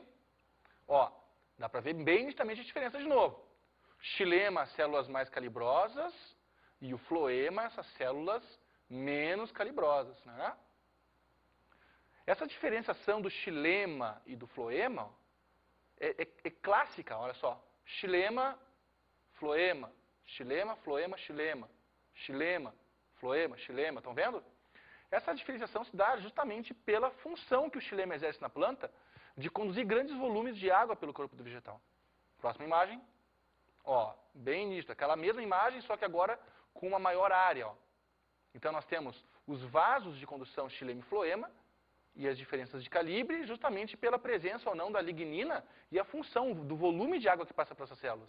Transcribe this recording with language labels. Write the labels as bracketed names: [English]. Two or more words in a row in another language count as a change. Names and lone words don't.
[Portuguese] Ó, dá para ver bem nitidamente a diferença de novo. Xilema, células mais calibrosas, e o floema, essas células menos calibrosas, né? Essa diferenciação do xilema e do floema é clássica, olha só. Xilema, floema, xilema, floema, xilema, xilema, floema, xilema, estão vendo? Essa diferenciação se dá justamente pela função que o xilema exerce na planta de conduzir grandes volumes de água pelo corpo do vegetal. Próxima imagem. Ó, bem nítido, aquela mesma imagem, só que agora com uma maior área. Ó. Então nós temos os vasos de condução xilema e floema e as diferenças de calibre justamente pela presença ou não da lignina e a função do volume de água que passa para essas células.